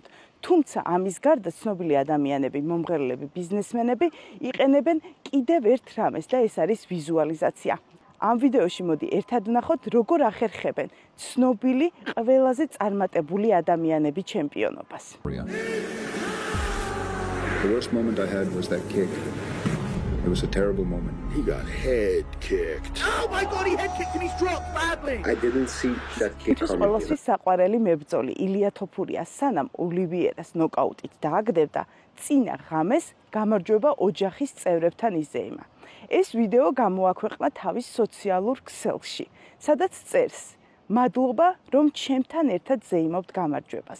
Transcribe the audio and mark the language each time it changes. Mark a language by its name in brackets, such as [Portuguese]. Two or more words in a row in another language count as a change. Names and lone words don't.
[Georgian] თუმცა ამის გარდა ცნობილი ადამიანები, მომღერლები, ბიზნესმენები იყენებენ კიდევ ერთ რამეს და ეს არის ვიზუალიზაცია. ამ ვიდეოში მოდი ერთად ვნახოთ, როგორ ახერხებენ ცნობილი ყველაზე წარმატებული ადამიანები ჩემპიონობას. [English] The worst moment I had was that kick. It was a terrible moment. He got head kicked. Oh my God, he head kicked and he's dropped badly. I didn't see that kick coming. [Georgian] ყველასთვის საყვარელი მებრძოლი ილია თოფურია სანამ ოლივიერას ნოკაუტით დააგდებდა, წინა ღამეს გამარჯვება ოჯახის წევრებთან იზეიმა. ეს ვიდეო გამოაქვეყნა თავის სოციალურ ქსელში, სადაც წერს: მადლობა, რომ ჩემთან ერთად ზეიმობთ გამარჯვებას.